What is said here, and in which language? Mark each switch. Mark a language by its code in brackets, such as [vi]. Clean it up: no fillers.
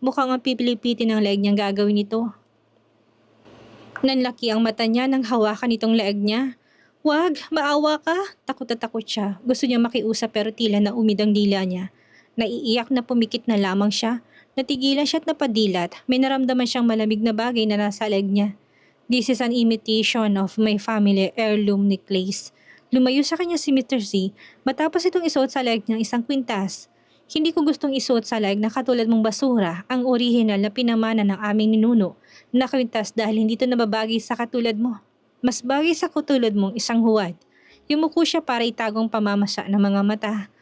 [tl] Mukhang ang pipilipitin ng leeg niyang gagawin ito. Nanlaki ang mata niya nang hawakan itong leeg niya. Wag, maawa ka. Takot na takot siya. Gusto niya makiusap pero tila na umidang dila niya. Naiiyak na pumikit na lamang siya. Natigilan siya at napadilat. May naramdaman siyang malamig na bagay na nasa leeg niya. [en] This is an imitation of my family heirloom necklace. [tl] Lumayo sa kanya si Mr. Z matapos itong isuot sa leeg niyang isang kwintas. Hindi ko gustong isuot sa leeg na katulad mong basura ang orihinal na pinamana ng aming ninuno na kwintas dahil hindi ito nababagay sa katulad mo. Mas bagay sa katulad mong isang huwad. Yumuko siya para itagong pamamasa ng mga mata.